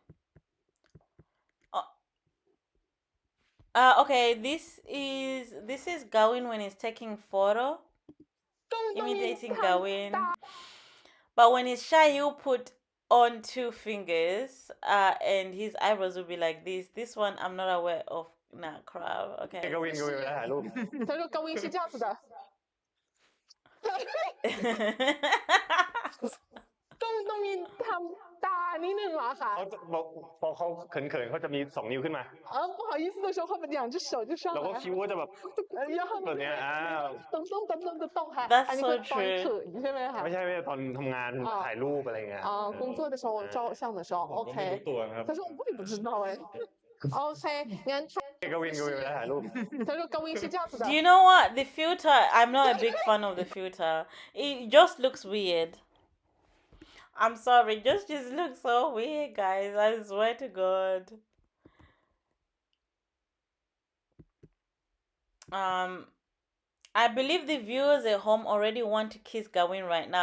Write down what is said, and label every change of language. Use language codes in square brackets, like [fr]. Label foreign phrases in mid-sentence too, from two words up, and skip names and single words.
[en] Okay, this is Gawin when he's taking photo, imitating Gawin. But when he's shy, he'll put on 2 fingers, and his eyebrows will be like this. This one I'm not aware of. Nah, crap. Okay. [th] ก็วิ่งไปถ่ายรูป [zh] 他说高音是这样子的 [th] ต้องมีทำตานิดนึงเหรอคะ เขาบอกพอเขาเขินๆเขาจะมี2 นิ้วขึ้นมา [zh] 不好意思的时候，后面2只手就上 [th] แล้วก็ [zh] 来 [th] คิ้วก็จะแบบ [zh] 然后 [th] แบบเนี้ย [zh] 噔动还 [en] That's [th] อันนี้ [en] so [th] คือตอน [en] true. [th] เขินใช่ไหมคะ ไม่ใช่ตอนทำงานถ่ายรูปอะไรเงี้ย [zh] 工作的时候照相的时候 [th] ผมก็ไม่ [en] OK [th] รู้ตัวนะครับ [zh] 他说我也不知道哎 OK งั้น [th] ก็วิ่งไปถ่ายรูป [zh] 他说高音是这样子的 [en] Do you know what? The filter, I'm not a big fan of the filter. It just looks weird. I'm sorry, just looks so weird, guys. I swear to God. I believe the viewers at home already want to kiss Gawin right now.